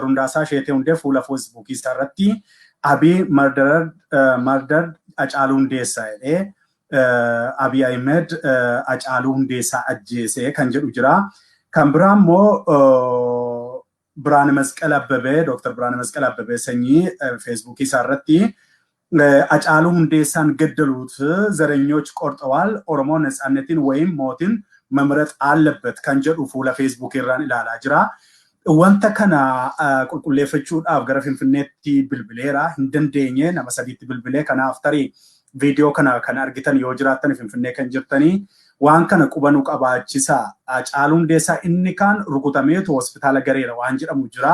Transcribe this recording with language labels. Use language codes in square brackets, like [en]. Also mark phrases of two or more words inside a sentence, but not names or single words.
[om] Hundaasaa Sheetee Hundee fuula Facebook irratti Abiy Mardar Hacaaluu Hundeessaa jedhee Abiy Ahmed Hacaaluu Hundeessaa ajjeesee kan jedhu jira. Kan biraa immoo Biraane Masqal Abbabee Dr. Biraane Masqal Abbabee sanyii Facebook irratti Hacaaluu Hundeessaan [am] ገደሉት ዘረኞች ቆርጠዋል ኦሮሞ ነፃነትን ወይም ሞትን መምረጥ አለበት [om] kan jedhu fuula Facebook irraan ilaalaa jira. Wanta kana qulqulleeffachuudhaaf gara Finfinneetti bilbileera hin dandeenye nama sadiitti bilbilee kanaaf tarii viidiyoo kana kan argitan yoo jiraattan Finfinnee kan jirtanii waan kana qubanuu qabaachisa. Hacaaluu Hundeessaa inni kaan rukutameetu hospitaala gareera waan jedhamu jira.